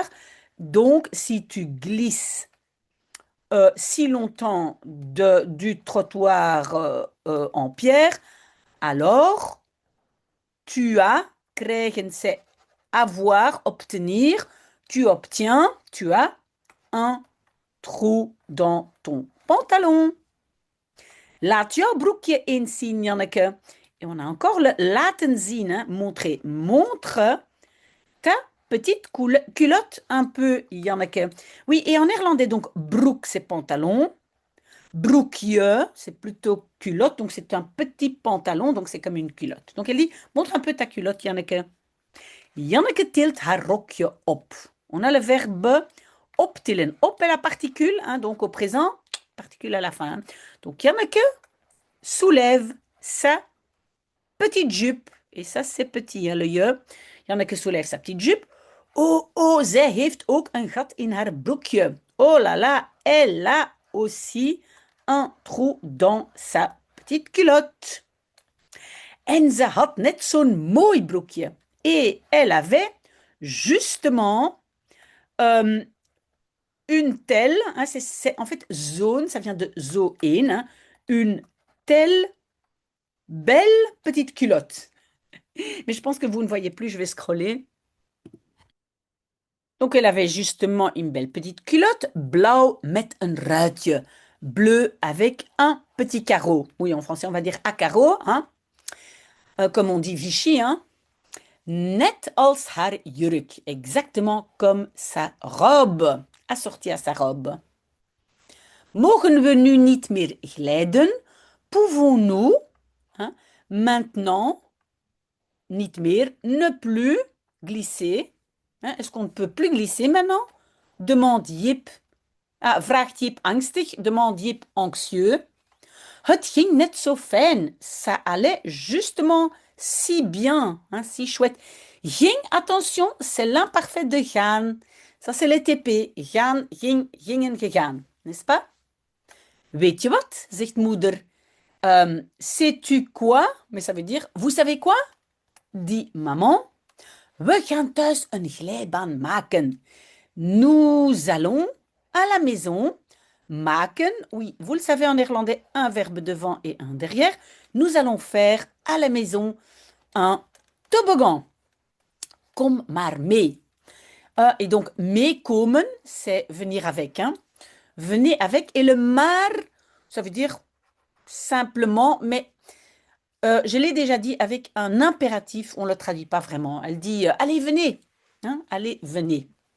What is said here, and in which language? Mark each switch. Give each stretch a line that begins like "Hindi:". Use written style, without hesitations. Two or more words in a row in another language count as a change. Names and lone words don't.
French: Donc, si tu glisses si longtemps du trottoir en pierre, alors tu as, krijgen, c'est avoir, obtenir, tu obtiens, tu as un trou dans ton pantalon.
Dutch: Laat jouw broekje eens zien, Janneke.
French: Et on a encore le
Dutch: laten zien,
French: hein, montrer. Montre ta petite culotte un peu, Janneke. Oui, et en néerlandais, donc, broek, c'est pantalon. Broekje, c'est plutôt culotte, donc c'est un petit pantalon, donc c'est comme une culotte. Donc elle dit, montre un peu ta culotte, Janneke.
Dutch: Janneke tilt haar rokje op.
French: On a le verbe optillen. Op est la particule, hein, donc au présent, particule à la fin, hein. Donc Janneke soulève sa petite jupe. Et ça, c'est petit, hein, le je. Janneke soulève sa petite jupe.
Dutch: Oh, oh, zij heeft ook een gat in haar broekje.
French: Oh là là, elle a aussi un trou dans sa petite culotte.
Dutch: En ze had net zo'n mooi broekje.
French: Et elle avait justement euh, une telle, hein, en fait zone, ça vient de zoen, hein, une telle belle petite culotte. Mais je pense que vous ne voyez plus, je vais scroller. Donc elle avait justement une belle petite culotte,
Dutch: blauw met een ruitje,
French: bleu avec un petit carreau. Oui, en français on va dire à carreau, hein, comme on dit Vichy, hein.
Dutch: Net als haar jurk,
French: exactement comme sa robe, assortie à sa robe.
Dutch: Mogen we nu niet meer glijden?
French: Pouvons-nous, hein, maintenant,
Dutch: niet meer,
French: ne plus glisser? Hein, est-ce qu'on ne peut plus glisser maintenant? Demande Jip. Ah,
Dutch: vraagt Jip angstig,
French: demande Jip anxieux.
Dutch: Het ging net zo fijn.
French: Ça allait justement si bien, hein, si chouette. Ging, attention, c'est l'imparfait de gaan. Ça, c'est les TP.
Dutch: Gaan, ging, gingen, gegaan.
French: N'est-ce pas?
Dutch: Weet je wat? Zegt moeder.
French: Sais-tu quoi? Mais ça veut dire, vous savez quoi? Dit maman.
Dutch: We gaan thuis een glijbaan maken.
French: Nous allons à la maison maken. Oui, vous le savez en néerlandais, un verbe devant et un derrière. Nous allons faire à la maison un toboggan.
Dutch: Kom maar mee.
French: Et donc, meekomen, c'est venir avec. Hein. Venez avec. Et le maar, ça veut dire simplement, mais je l'ai déjà dit avec un impératif, on ne le traduit pas vraiment. Elle dit allez, venez. Hein, allez, venez.